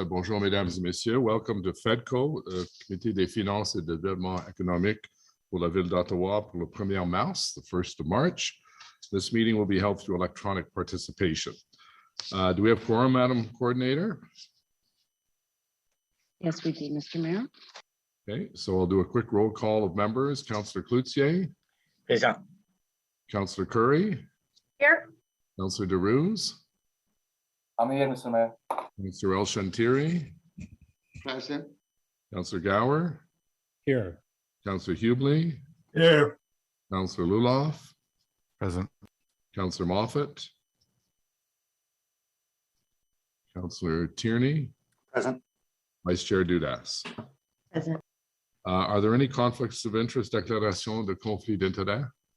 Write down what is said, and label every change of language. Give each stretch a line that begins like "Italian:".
French: Bonjour, mesdames et messieurs.
English: Welcome to FEDCO,
French: Comité des finances et développement économique pour la ville d'Ottawa pour le 1er mars,
English: the 1st of March. This meeting will be held through electronic participation. Do we have quorum, Madam Coordinator? Yes, we do, Mr. Mayor. Okay, so I'll do a quick roll call of members. Councillor Cloutier. Present. Councillor Curry. Here. Councillor DeRuse. I'm here, Mr. Mayor. Councillor El Shantiri. Present. Councillor Gower. Here. Councillor Hubley. Here. Councillor Luloff. Present. Councillor Moffat. Councillor Tierney. Present. Vice Chair Dudas. Present. Are there any conflicts of interest?
French: Déclaration de conflit d'intérêt?